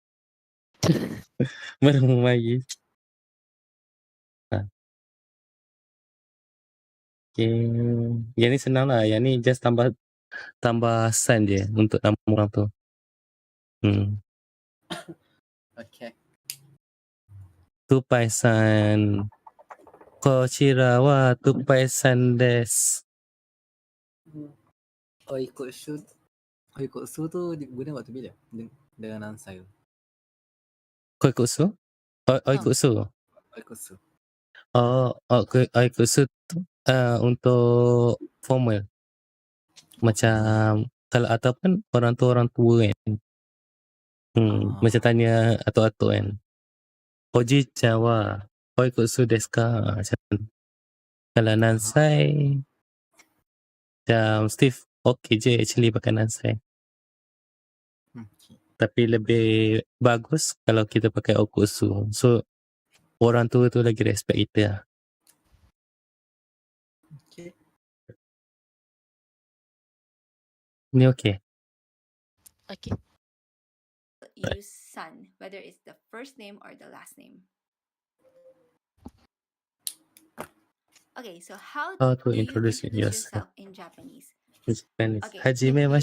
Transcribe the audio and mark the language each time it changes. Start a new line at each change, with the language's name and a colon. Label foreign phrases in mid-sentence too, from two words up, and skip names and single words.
Malay: Baru mari. Okay. Yang ni senang lah. Yang ni just tambah sign je untuk nama orang tu. Okay. Tupai-san.
Japanese: Kochira wa Tupai-san desu.
Malay: Oikotsu tu guna waktu bila? Dengan ansai tu.
Japanese: こいくつ? おいくつ.
Malay: Oikotsu. Oikutsu tu untuk formal. Macam kalau ataupun orang tua kan. Macam tanya atuk-atuk kan.
Japanese: おじちゃんはおいくつですか?
Malay: Macam tu. Kalau nansai macam Steve okay je actually pakai nansai. Okay. Tapi lebih bagus kalau kita pakai okutsu. So orang tua tu lagi respect kita lah. Okay. Ni okay. Okay.
English: Use san, whether it's the first name or the last name. Okay, so how How to do you introduce introduce yourself yourself in Japanese? in Japanese? Okay, Hajime if you